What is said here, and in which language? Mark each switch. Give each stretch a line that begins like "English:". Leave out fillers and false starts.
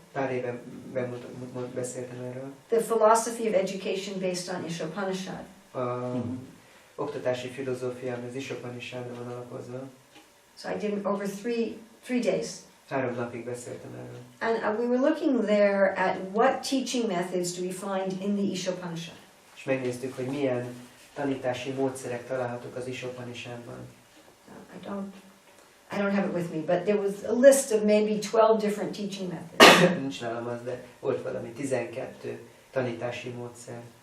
Hungarian: Pár éve beszéltem erről.
English: the philosophy of education based on Ishopanishad.
Hungarian: Oktatási filozófiám az Ishopanishadra van alapozva.
English: So I did it over three days.
Hungarian: 3 napig beszéltem erről.
English: And we were looking there at what teaching methods do we find in the Ishopanishad.
Hungarian: És megnéztük, hogy milyen tanítási módszerek találhatók az Ishopanishadban.
English: I don't have it with me, but there was a list of maybe 12 different teaching methods.
Hungarian: Nincs nálam az, de volt valami 12 tanítási módszer.